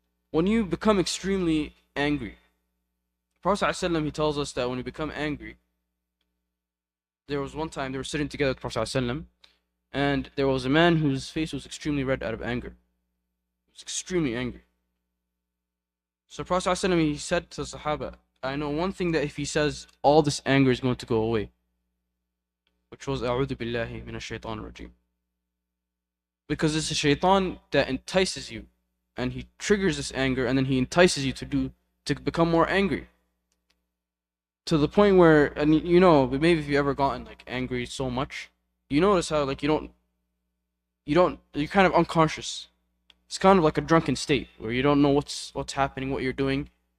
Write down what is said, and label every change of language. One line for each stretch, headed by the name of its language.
English: When you become extremely angry, Prophet ﷺ, he tells us that when you become angry, there was one time they were sitting together with Prophet ﷺ, and there was a man whose face was extremely red out of anger. He was extremely angry. So Prophet ﷺ, he said to the Sahaba, I know one thing that if he says, all this anger is going to go away. Which was
Arabic: أعوذ بالله من الشيطان الرجيم.
English: Because it's a shaitan that entices you, and he triggers this anger, and then he entices you to become more angry. To the point where, and maybe if you ever gotten angry so much, you notice how you're kind of unconscious. It's kind of like a drunken state where you don't know what's happening, what you're doing.